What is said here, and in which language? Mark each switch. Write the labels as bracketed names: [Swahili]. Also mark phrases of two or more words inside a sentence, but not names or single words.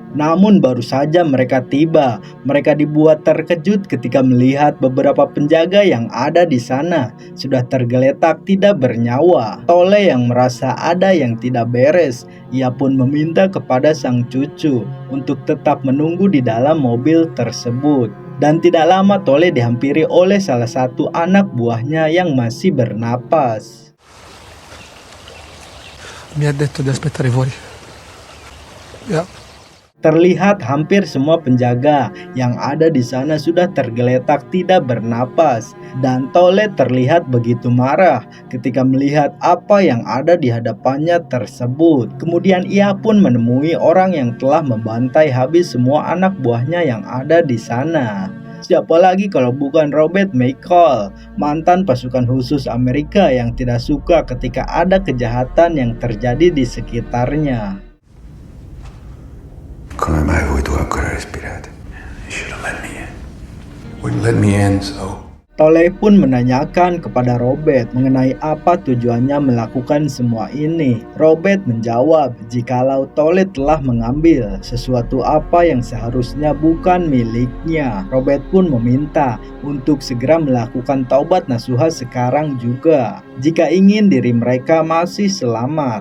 [Indonesian] Namun baru saja mereka tiba, mereka dibuat terkejut ketika melihat beberapa penjaga yang ada di sana sudah tergeletak tidak bernyawa. Tole yang merasa ada yang tidak beres, ia pun meminta kepada sang cucu untuk tetap menunggu di dalam mobil tersebut. Dan tidak lama Tole dihampiri oleh salah satu anak buahnya yang masih bernapas. [Italian] Mi ha detto di aspettare fuori. [Indonesian] Ya. Terlihat hampir semua penjaga yang ada di sana sudah tergeletak tidak bernapas, dan Tole terlihat begitu marah ketika melihat apa yang ada di hadapannya tersebut. Kemudian ia pun menemui orang yang telah membantai habis semua anak buahnya yang ada di sana. Siapa lagi kalau bukan Robert McCall, mantan pasukan khusus Amerika yang tidak suka ketika ada kejahatan yang terjadi di sekitarnya. [Italian] Come mai voi due ancora respirate? [English] You should have let me in. Wouldn't let me in, so... [Indonesian] Tole pun menanyakan kepada Robert mengenai apa tujuannya melakukan semua ini. Robert menjawab jikalau Tole telah mengambil sesuatu apa yang seharusnya bukan miliknya. Robert pun meminta untuk segera melakukan taubat nasuha sekarang juga, jika ingin diri mereka masih selamat.